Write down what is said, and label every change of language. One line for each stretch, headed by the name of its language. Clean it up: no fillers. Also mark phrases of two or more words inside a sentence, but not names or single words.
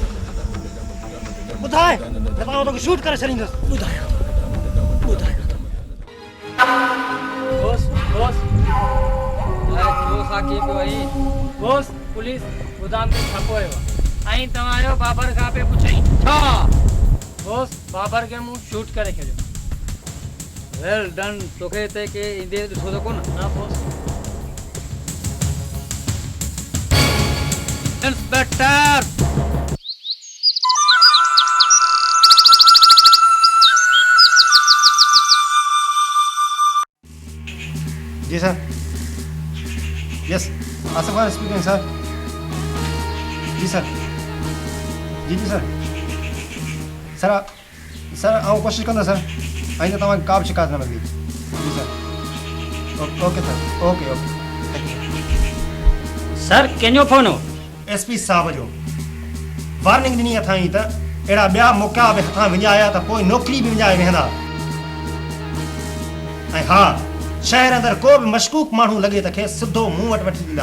Sindhi: ॿुधाए न मां तोखे शूट करे छॾींदुसि। ॿुधायो बॉस बॉस जो साकी पियो आई बॉस पुलिस गोदाम में छापो आयो ऐं तव्हांजो बाबर खां पे पुछई छा? बॉस बाबर खे मूं शूट करे छॾियो।
English: Well done.
Sindhi: तोखे हिते के ईंदे ॾिठो त कोन? न बॉस। इंस्पेक्टर जी सर।
English: Yes Asif Khan speaking sir.
Sindhi: जी सर। जी जी सर। सर सर आउं कोशिशि कंदो सर। आइंदा तव्हांखे का बि शिकायत न मिलंदी। जी सर। ओके सर। ओके ओके। सर कंहिंजो फोन हो? एसपी साहब जो। वार्निंग ॾिनी अथई त अहिड़ा ॿिया मौक़ा बि हथां विञाया त पोइ नौकिरी बि विञाए वेंदा। ऐं हा शहर अंदरि को बि मशकूक माण्हू लॻे त खेसि सिधो मूं वटि वठी ॾींदा।